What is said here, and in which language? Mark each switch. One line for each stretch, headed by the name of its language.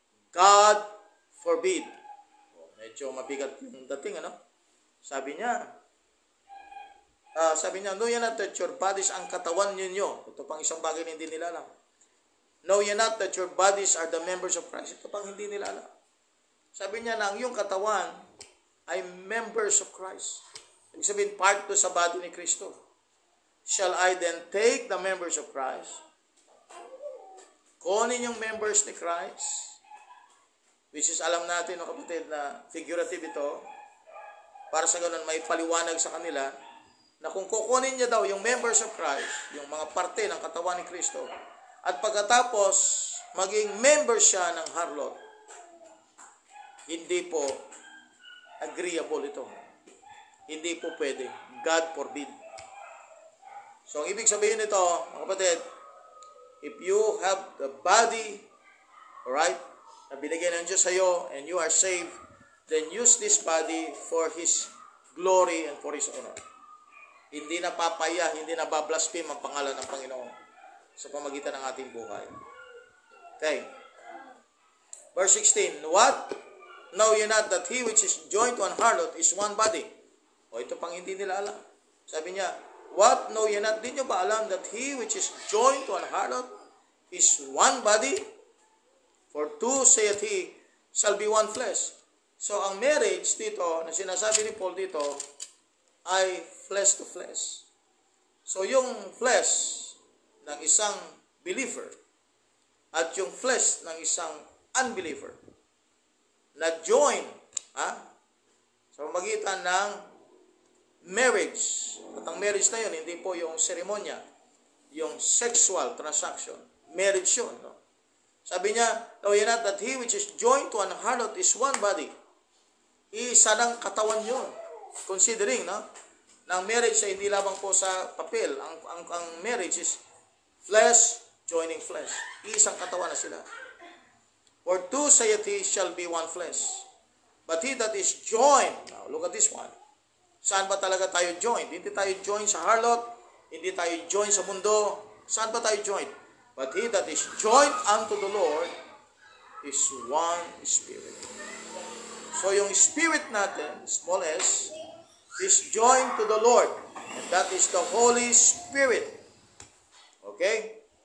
English: God forbid.
Filipino: Medyo mabigat yung dating, ano? Sabi niya,
English: know ye not that your bodies
Filipino: ang katawan ninyo. Ito pang isang bagay na hindi nila alam.
English: Know ye not that your bodies are the members of Christ?
Filipino: Ito pang hindi nila alam. Sabi niya na ang iyong katawan ay
English: members of Christ.
Filipino: Ibig sabihin, part to sa body ni Kristo.
English: Shall I then take the members of Christ?
Filipino: Kunin yung members ni Christ, which is alam natin, no, kapatid, na figurative ito. para sa ganun may paliwanag sa kanila na kung kukunin niya daw yung
English: members of Christ,
Filipino: yung mga parte ng katawan ni Kristo, at pagkatapos maging member siya ng harlot, hindi po agreeable ito. Hindi po pwede.
English: God forbid. So,
Filipino: ang ibig sabihin nito, mga kapatid,
English: if you have the body, alright,
Filipino: na binigyan ng Diyos sa iyo,
English: and you are saved, then use this body for His glory and for His honor.
Filipino: Hindi na papaya, hindi na bablaspheme ang pangalan ng Panginoon sa pamagitan ng ating buhay.
English: Okay. Verse 16, what? Know ye not that he which is joined to an harlot is one body?
Filipino: O ito pang hindi nila alam. Sabi niya,
English: what? Know ye not?
Filipino: Di nyo ba alam
English: that he which is joined to an harlot is one body? For two, saith he, shall be one flesh.
Filipino: So ang marriage dito, na sinasabi ni Paul dito, ay
English: flesh to flesh.
Filipino: So yung flesh ng isang believer at yung flesh ng isang unbeliever na join sa pamagitan ng marriage. At ang marriage na yun, hindi po yung seremonya, yung sexual transaction. Marriage yun. No? Sabi niya,
English: know ye not that he which is joined to an harlot is one body.
Filipino: Isa ng katawan yun. Considering, no? Na ang marriage ay hindi lamang po sa papel. Ang marriage
English: is flesh joining flesh.
Filipino: Isang katawan na sila.
English: For two, saith he, shall be one flesh. But he that is joined, now look at this one.
Filipino: Saan ba talaga tayo joined? Hindi tayo joined sa harlot, hindi tayo joined sa mundo. Saan ba tayo joined?
English: But he that is joined unto the Lord is one spirit. So
Filipino: yung spirit natin,
English: small s, is joined to the Lord. And that is the Holy Spirit. Okay?